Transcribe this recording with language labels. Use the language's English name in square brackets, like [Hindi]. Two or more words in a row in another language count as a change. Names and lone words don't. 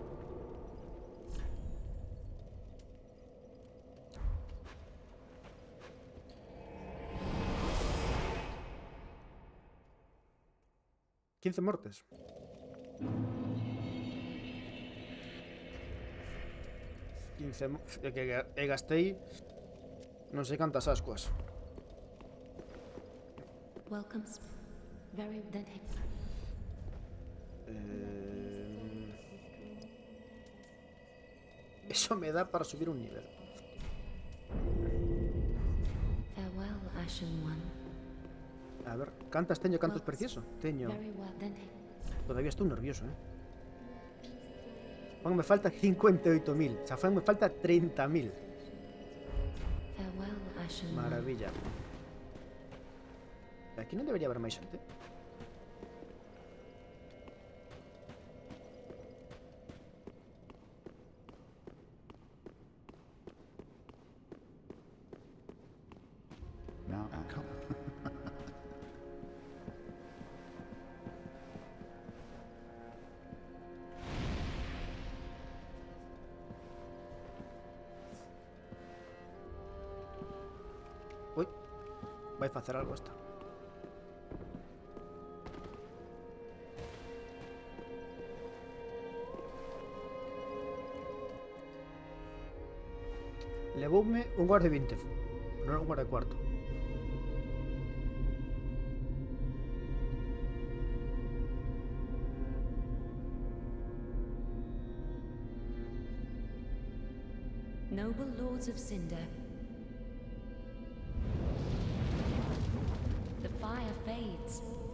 [Galician] ¿15 mortes? Que gastei non sei cantas ascuas. [English] Welcome. Very then. [Galician] Eso me dá para subir un nivel. [English] Farewell, Ashen One. [Galician] A ver, cantas teño, cantos precioso? Teño. [English] Very well then. [Galician] Todavía estou nervioso, Fan me falta 58.000. Xa fan me falta 30.000. [English] Farewell, Ashen One. [Galician] Maravilla. Aquí non debería haber máis xente. [English] Now, come. [Galician] Ui, vai facer algo esta. Levoume un guarda de 20, non un guarda de cuarto. [English] Noble lords of Cinder. The fire fades.